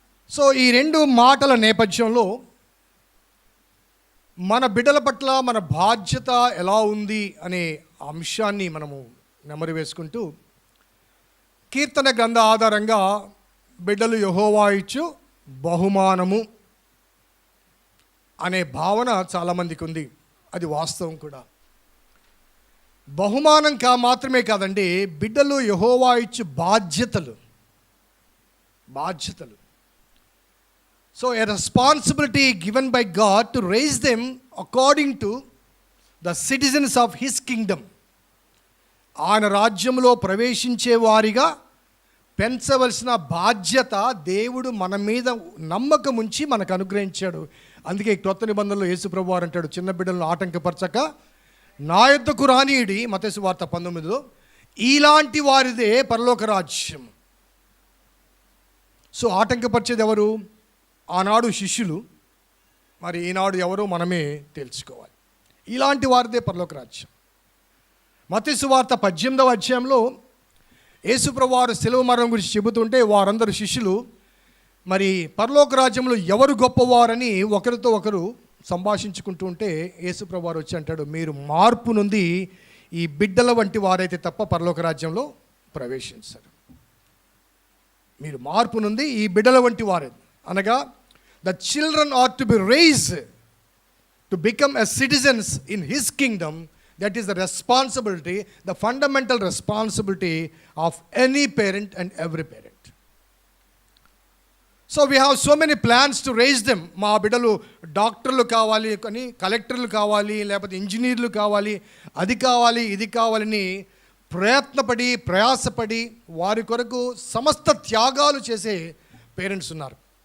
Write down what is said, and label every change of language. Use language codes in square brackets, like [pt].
[te] So ఈ 2 మాటల నేపథ్యంలో మన బిడ్డల పట్ల మన బాధ్యత ఎలా ఉంది అనే అంశాన్ని మనము నెమరు వేసుకుంటూ కీర్తన గ్రంథ ఆధారంగా బిడ్డలు యెహోవా ఇచ్చు బహుమానము అనే భావన చాలామందికి ఉంది. అది వాస్తవం కూడా. బహుమానం మాత్రమే కాదండి, బిడ్డలు యెహోవా ఇచ్చు బాధ్యతలు. [en] So a responsibility given by God to raise them according to the citizens of his kingdom. [te] ఆయన రాజ్యంలో ప్రవేశించే వారిగా పెంచవలసిన బాధ్యత దేవుడు మన మీద నమ్మకం ఉంచి మనకు అనుగ్రహించాడు. అందుకే క్రొత్త నిబంధనలో యేసు ప్రభువు వారు అంటాడు, చిన్న బిడ్డలను ఆటంకపరచక నా యొద్దకు రానీయుడి, మత్తయి సువార్త 19లో, ఇలాంటి వారిదే పరలోక రాజ్యం. సో ఆటంకపరిచేది ఎవరు? ఆనాడు శిష్యులు, మరి ఈనాడు ఎవరో మనమే తెలుసుకోవాలి. ఇలాంటి వారిదే పరలోక రాజ్యం. మత్తయి సువార్త 18వ అధ్యాయంలో యేసు ప్రభువు వారు శిలువ మరణం గురించి చెబుతుంటే వారందరూ శిష్యులు మరి పరలోక రాజ్యంలో ఎవరు గొప్పవారని ఒకరితో ఒకరు సంభాషించుకుంటూ ఉంటే యేసు ప్రభువు వారు వచ్చి అంటాడు, మీరు మార్పు నుండి ఈ బిడ్డల వంటి వారైతే తప్ప పరలోక రాజ్యంలో ప్రవేశించరు. మీరు మార్పు నుండి ఈ బిడ్డల వంటి వారే, అనగా [en] the children ought to be raised to become as citizens in his kingdom. That is the responsibility, the fundamental responsibility of any parent and every parent. So we have so many plans to raise them. [te] మా బిడ్డలు డాక్టర్లు కావాలి, కానీ కలెక్టర్లు కావాలి, లేకపోతే ఇంజనీర్లు కావాలి, అది కావాలి ఇది కావాలని ప్రయత్నపడి ప్రయాసపడి వారి కొరకు సమస్త త్యాగాలు చేసే పేరెంట్స్ ఉన్నారు.